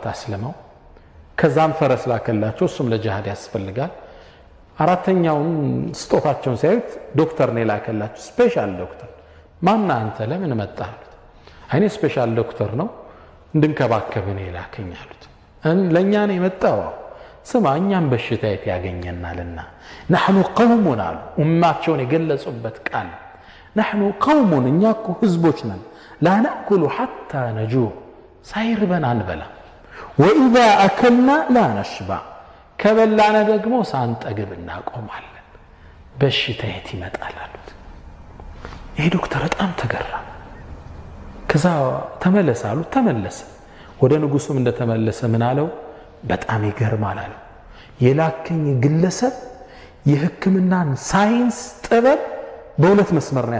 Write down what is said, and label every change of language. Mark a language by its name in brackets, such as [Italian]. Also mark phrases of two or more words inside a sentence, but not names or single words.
[Amharic] አስለመው ከዛም ፈረስ ላከላቸው እሱም ለጂሃድ ያስፈልጋል አራተኛውን ስጦታቸውን ሲያዩት ዶክተር ነው ላከላቸው [English] special doctor [Amharic] ማን አንተ ለምን መጣህ አይኔ [English] special doctor [Amharic] ነው እንድንከባከብ ነው ላከኛሉት ለኛ ነው የመጣው ስማ እኛም በሽታ ያገኘናልና [Arabic] نحن قوم [Amharic] አሉ ኡማቸውን የገለጹበት ቃል [Arabic] نحن قوم [Amharic] እኛኮ ህዝቦች ነን [Arabic] لا نأكل حتى نجوع [Amharic] ሳይርበን አንበላ [Arabic] وإذا أكلنا لا نشبع [Amharic] ከበላና ደግሞ ሳንጠግብ እናቆማለን በሽታ ይመጣል አሉት ይሄ ዶክተር በጣም ተገራ ከዛ ተመለሰ አሉ ተመለሰ ወደ ንጉሱም እንደተመለሰ ምን አለው በጣም ይገርማል አለው የላከኝ ግለሰብ የህክምናን ሳይንስ ጥበብ በሁለት መስመር ነው